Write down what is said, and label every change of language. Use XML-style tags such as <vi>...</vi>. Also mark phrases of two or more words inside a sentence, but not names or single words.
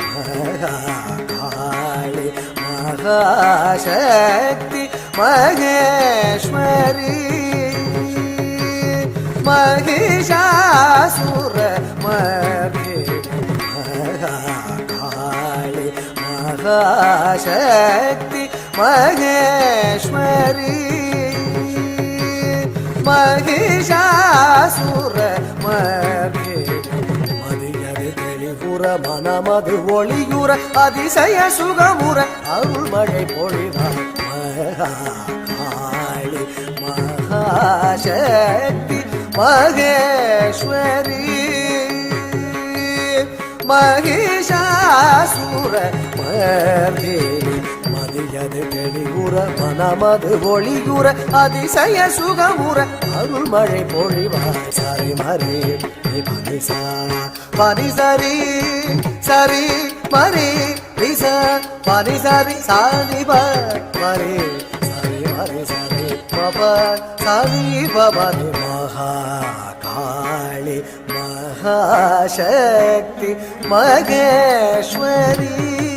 <sa>महाकाली महाशक्ति महेश्वरी महिषासुर महाकाली महाशक्ति महेश्वरी महिषासुर</sa> <ta>மதியது தெளிவுற மனமது ஒளியுற அதிசய சுகமுற அருள்மழை பொழிவார்</ta> <sa>महाकाली महाशक्ति महेश्वरी महिषासुर मर्दिनी</sa> <ta>மதியது தெளிவுற மனமது ஒளியுற அதிசய சுகமுற அருள்மழை பொழிவார் சரி மரி பனிசா பனிசரி சரி மரி ரிச பனிசரி சாதி மரி சரி மரி சரி பப சரி பபனி</ta> <sa>महाकाली महाशक्ति महेश्वरी</sa>